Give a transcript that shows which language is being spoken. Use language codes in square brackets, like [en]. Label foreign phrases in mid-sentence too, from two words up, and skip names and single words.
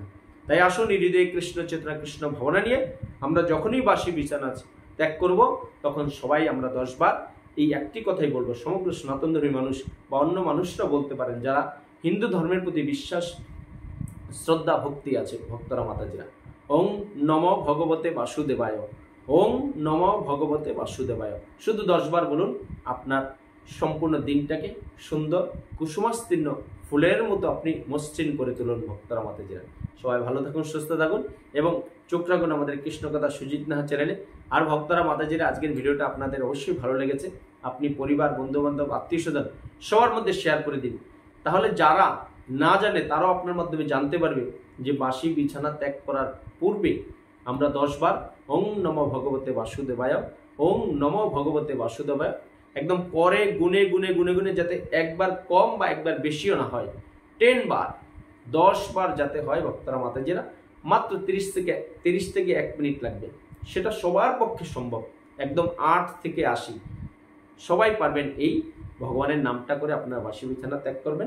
[bn] তাই আসুন হৃদয়ে কৃষ্ণ চেতনা, কৃষ্ণ ভাবনা নিয়ে আমরা যখনই বাসি বিছানা ত্যাগ করব, তখন সবাই আমরা 10 বার এই একটি কথাই বলবো। সমগ্র সনাতন ধর্মী মানুষ বা অন্য মানুষরা বলতে পারেন যারা হিন্দু ধর্মের প্রতি বিশ্বাস, শ্রদ্ধা, ভক্তি আছে, ভক্তরা, মাতাজিরা। [sa] ওং নম ভগবতে বাসুদেবায়, ওং নম ভগবতে বাসুদেবায়। [bn] শুধু 10 বার বলুন, আপনার সম্পূর্ণ দিনটাকে সুন্দর কুসুমাস্তীর্ণ ফুলের মতো আপনি মসৃণ করে তুলুন ভক্তরা, মাতাজিরা। সবাই ভালো থাকুন, সুস্থ থাকুন এবং চোখ রাখুন আমাদের কৃষ্ণকথা সুজিত নাহা চ্যানেলে। আর ভক্তরা, মাতাজিরা, আজকের ভিডিওটা আপনাদের অবশ্যই ভালো লেগেছে। আপনি পরিবার, বন্ধুবান্ধব, আত্মীয় স্বজন সবার মধ্যে শেয়ার করে দিন। তাহলে যারা না জানে তারাও আপনার মাধ্যমে জানতে পারবে যে বাসি বিছানা ত্যাগ করার পূর্বে আমরা 10 বার [sa] ওং নম ভগবতে বাসুদেবায়, ওং নম ভগবতে বাসুদেবায় [bn] একদম পরে গুনে গুনে গুনে গুনে, যাতে একবার কম বা একবার বেশিও না হয়, 10 বার 10 বার যাতে হয় ভক্তরা, মাতাজিরা। মাত্র 30 থেকে 1 মিনিট লাগবে। সেটা সবার পক্ষে সম্ভব। একদম 8 থেকে 80 সবাই পারবেন এই ভগবানের নামটা করে আপনারা বাসি বিছানা ত্যাগ করবেন।